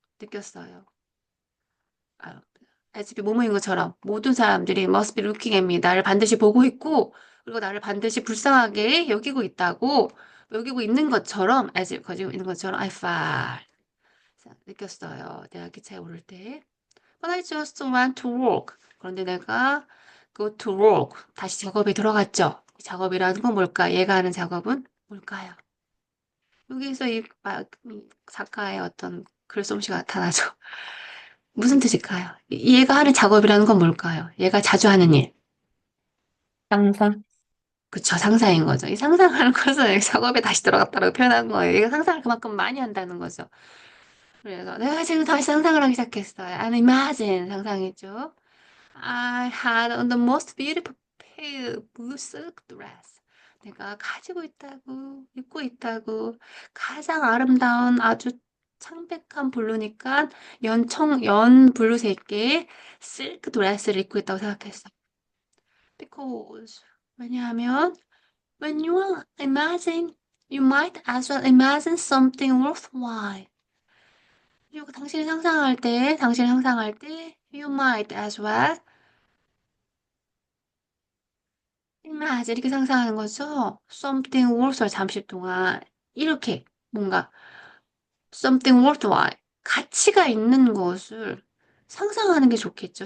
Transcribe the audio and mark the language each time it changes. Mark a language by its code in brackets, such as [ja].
[ko] 느꼈어요. [en] 아, as if [ko] 뭐뭐인 것처럼 모든 사람들이 [en] must be looking at me. [ko] 나를 반드시 보고 있고, 그리고 나를 반드시 불쌍하게 여기고 있는 것처럼, [en] as if [ko] 가지고 있는 것처럼 [en] I felt. [ko] 느꼈어요. 내가 기차에 오를 때. [en] But I just went to work. [ko] 그런데 내가 [en] go to work. [ko] 다시 작업에 들어갔죠. 작업이라는 건 뭘까? 얘가 하는 작업은 뭘까요? 여기서 이 작가의 어떤 글솜씨가 나타나죠. 무슨 뜻일까요? 얘가 하는 작업이라는 건 뭘까요? 얘가 자주 하는 일. 항상 그쵸, 상상인 거죠. 이 상상하는 것은 작업에 다시 들어갔다고 표현한 거예요. 얘가 상상을 그만큼 많이 한다는 거죠. 그래서 내가 지금 다시 상상을 하기 시작했어요. [en] I imagine [ko] 상상했죠. [en] I had on the most beautiful pale blue silk dress. [ko] 내가 입고 있다고, 가장 아름다운 아주 창백한 블루니까 연 블루색의 실크 드레스를 입고 있다고 생각했어. [en] Because, [ko] 왜냐하면, [en] when you imagine, you might as well imagine something worthwhile. [ko] 그리고 당신이 상상할 때, [en] you might as well [ko] 맞아. 이렇게 상상하는 거죠. [en] something worthwhile [ko] 잠시 동안 이렇게 뭔가 something worthwhile 가치가 있는 것을 상상하는 게 좋겠죠.